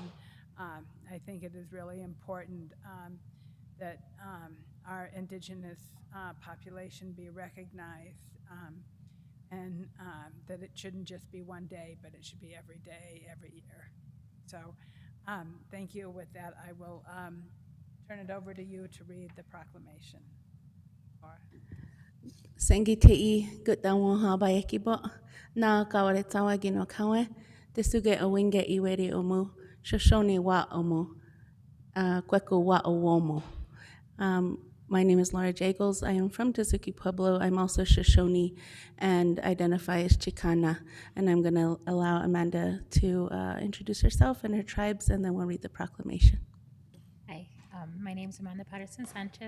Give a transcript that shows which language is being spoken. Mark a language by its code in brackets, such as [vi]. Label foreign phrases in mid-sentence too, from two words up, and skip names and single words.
[en] I think it is really important that our indigenous population be recognized, and that it shouldn't just be one day, but it should be every day, every year. So thank you. With that, I will turn it over to you to read the proclamation. Laura. [tew] Sengitei gutawaha baekibo na kawaretawa gino kawe tesuge awinge iweri omu shoshone wa omu kweku wa owomo. [en] My name is Laura Jagels. I am from Tesuque Pueblo. I'm also Shoshone and identify as Chicana. And I'm going to allow Amanda to introduce herself and her tribes, and then we'll read the proclamation. Hi, my name is Amanda Patterson Sanchez.